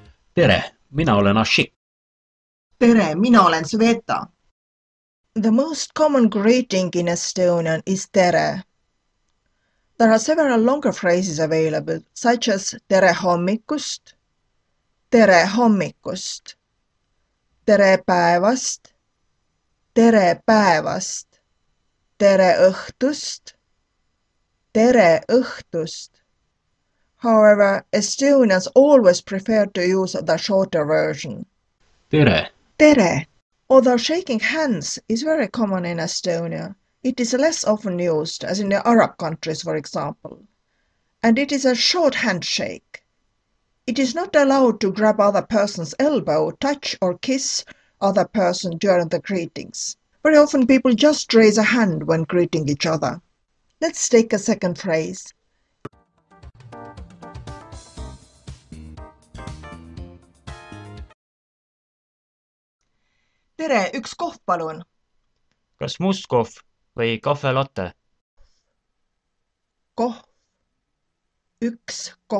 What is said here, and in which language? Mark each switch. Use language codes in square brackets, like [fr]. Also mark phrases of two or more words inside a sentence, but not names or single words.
[et] Tere, mina olen Ashik. Tere, mina olen Sveta. [en] The most common greeting in Estonian is tere. There are several longer phrases available, such as [et] tere hommikust, tere hommikust, tere päevast, tere päevast, tere õhtust, tere õhtust. [en] However, Estonians always prefer to use the shorter version. [et] Tere. Tere. [en] Although shaking hands is very common in Estonia, it is less often used, as in the Arab countries, for example. And it is a short handshake. It is not allowed to grab other person's elbow, touch or kiss other person during the greetings. Very often people just raise a hand when greeting each other. Let's take a second phrase. [et] Tere, üks kohv palun. Kas must kohv või kahve latte? Kohv. Üks kohv.